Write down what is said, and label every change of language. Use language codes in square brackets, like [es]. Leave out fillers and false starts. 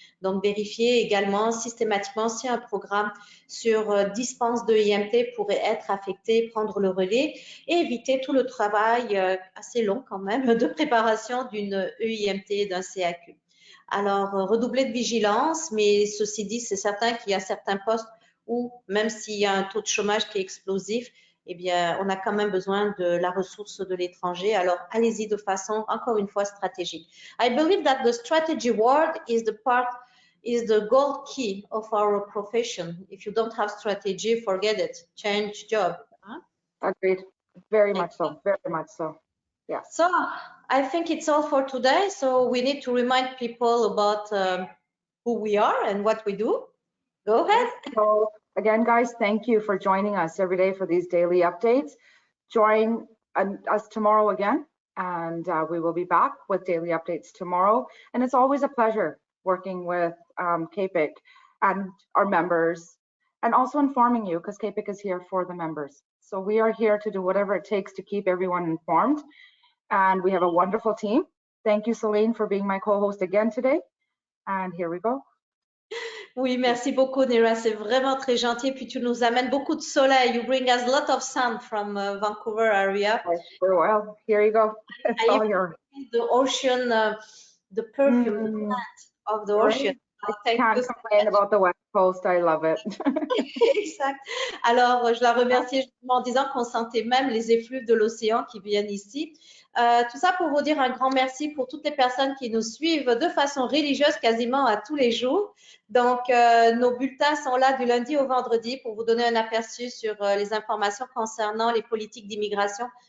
[fr] Donc, vérifier également systématiquement si un programme sur dispense de IMT pourrait être affecté, prendre le relais et éviter tout le travail assez long quand même de préparation d'une EIMT et d'un CAQ. Alors, redoubler de vigilance, mais ceci dit, c'est certain qu'il y a certains postes où, même s'il y a un taux de chômage qui est explosif, eh bien, on a quand même besoin de la ressource de l'étranger. Alors, allez-y de façon, encore une fois, stratégique. [en] I believe that the strategy word is the gold key of our profession. If you don't have strategy, forget it. Change job. Huh? Agreed. Very much so. Very much so. Yeah. So, I think it's all for today. So, we need to remind people about who we are and what we do. Go ahead. So again, guys, thank you for joining us every day for these daily updates. Join us tomorrow again, and we will be back with daily updates tomorrow. And it's always a pleasure working with CAPIC and our members, and also informing you, because CAPIC is here for the members. So we are here to do whatever it takes to keep everyone informed. And we have a wonderful team. Thank you, Celine, for being my co-host again today. And here we go. [fr] Oui, merci beaucoup, Nira. C'est vraiment très gentil. Puis tu nous amènes beaucoup de soleil. [en] You bring us a lot of sun from Vancouver area. Well, here you go. It's all yours. The ocean, the perfume, the plant of the ocean. I can't complain about the West Coast. I love it. [fr] Exact. Alors, je la remercie en disant qu'on sentait même les effluves de l'océan qui viennent ici. Tout ça pour vous dire un grand merci pour toutes les personnes qui nous suivent de façon religieuse quasiment à tous les jours. Donc, nos bulletins sont là du lundi au vendredi pour vous donner un aperçu sur les informations concernant les politiques d'immigration